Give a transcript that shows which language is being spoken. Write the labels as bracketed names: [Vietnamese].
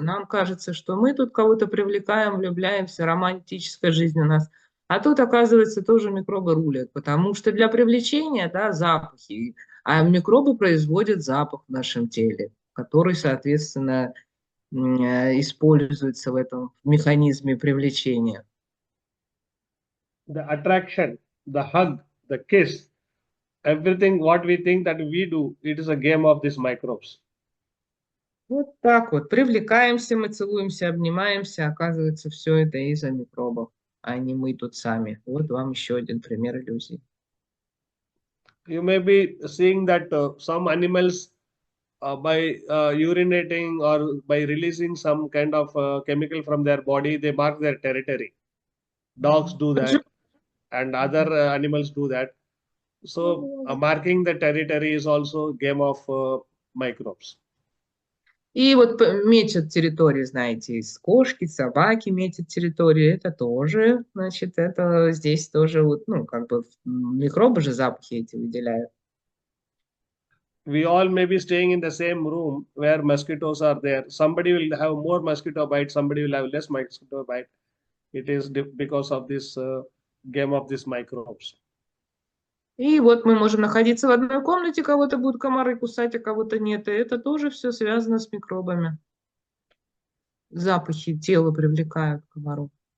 [Russian] Нам кажется, что мы тут кого-то привлекаем, влюбляемся, романтическая жизнь у нас. А тут, оказывается, тоже микробы рулят, потому что для привлечения, да, запахи, а микробы производят запах в нашем теле, который, соответственно, используется в этом механизме привлечения. [English] The attraction, the hug, the kiss, everything what we think that we do, it is a game of these microbes. [Russian] Вот так вот. Привлекаемся, мы целуемся, обнимаемся. Оказывается, все это из-за микробов, а не мы тут сами. Вот вам еще один пример иллюзии. [English] You may be seeing that some animals, by urinating or by releasing some kind of chemical from their body, they mark their territory. Dogs do that, and other animals do that. So, marking the territory is also game of microbes. [Russian] И вот метят территории, знаете, из кошки, собаки метят территории. Это тоже, значит, это здесь тоже, вот, ну, как бы микробы же запахи эти выделяют. [English] We all may be staying in the same room where mosquitoes are there. Somebody will have more mosquito bite, somebody will have less mosquito bite. It is because of this game of these microbes. [Russian] И вот мы можем находиться в одной комнате, кого-то будут комары кусать, а кого-то нет. И это тоже все связано с микробами. Запахи тела привлекают комаров.